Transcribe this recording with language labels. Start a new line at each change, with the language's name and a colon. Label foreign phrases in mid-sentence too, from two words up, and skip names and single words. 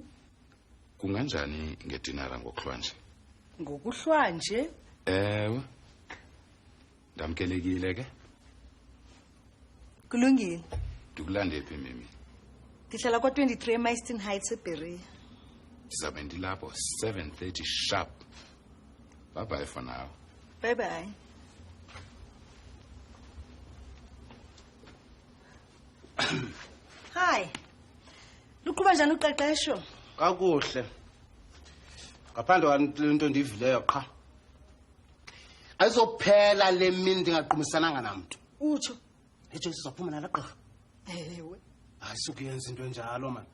Xhosa: Kunganjani ngedinara ngokuhlwanje? Ngokuhlwanje? Ewe. Ndamkelekile ke? Kulungile. Ndikulande phi mimi? Ndihlala kwa 23 Mayston Heights eBerry. Ndizabe ndilapho 7:30 sharp.
English: Bye bye for now. Bye bye. Hi.
Xhosa: Luqhuba njani uqeqesho? Kakuhle. Ngaphandle kwalento endiyivileyo qha. Ayizophela le mini ndingaqumisananga namuntu. Utsho. Ejo sizophuma nala gqirha. Ewe. Ayisukuyenza into enjalo man.